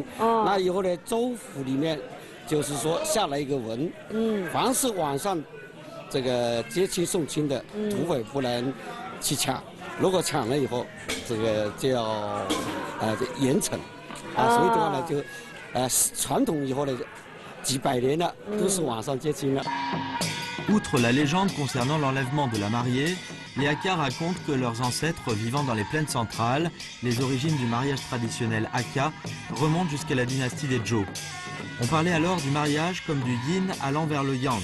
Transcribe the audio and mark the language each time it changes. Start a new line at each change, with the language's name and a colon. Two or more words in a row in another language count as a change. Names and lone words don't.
Chinese: 那以后呢，州府里面就是说下了一个文，凡是晚上这个接亲送亲的土匪不能去抢，如果抢了以后，这个就要严惩所以的话呢，就传统以后呢，几百年了都是晚上接亲了。
French: Outre la légende concernant l'enlèvement de la mariée, les Hakka racontent que leurs ancêtres vivant dans les plaines centrales, les origines du mariage traditionnel Hakka remontent jusqu'à la dynastie des Zhou. On parlait alors du mariage comme du yin allant vers le yang.